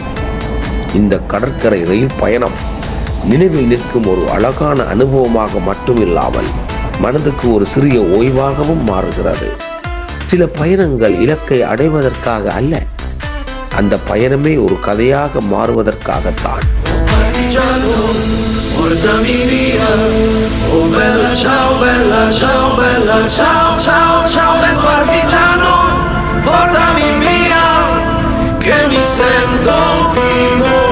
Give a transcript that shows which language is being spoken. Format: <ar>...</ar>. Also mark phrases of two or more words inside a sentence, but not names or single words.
<ta>இந்த கடற்கரை ரயில் பயணம் நினைவில் நிற்கும் ஒரு அழகான அனுபவமாக மட்டுமில்லாமல் மனதுக்கு ஒரு சிறிய ஓய்வாகவும் மாறுகிறது. சில பயணங்கள் இலக்கை அடைவதற்காக அல்ல, அந்த பயணமே ஒரு கதையாக மாறுவதற்காகத்தான்.</ta> <it>Portami via, oh bella ciao, bella ciao, bella ciao, ciao, ciao del partigiano. Portami via, che mi sento di</it>